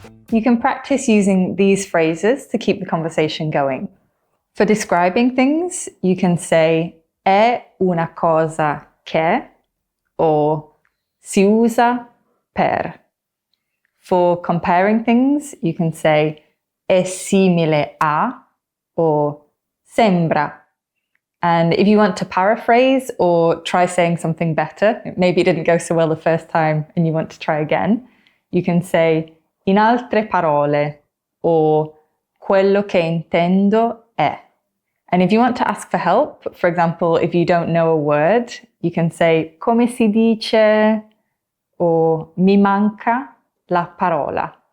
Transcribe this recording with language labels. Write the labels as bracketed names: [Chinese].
[English] You can practice using these phrases to keep the conversation going. For describing things, you can say [Italian] è una cosa che [English] or [Italian] si usa per. [English] For comparing things, you can say [Italian] è simile a [English] or sembra. And if you want to paraphrase or try saying something better, maybe it didn't go so well the first time and you want to try again, you can say [Italian] in altre parole [English] or [Italian] quello che intendo è. [English] And if you want to ask for help, for example, if you don't know a word, you can say [Italian] come si dice [English] or [Italian] mi manca la parola.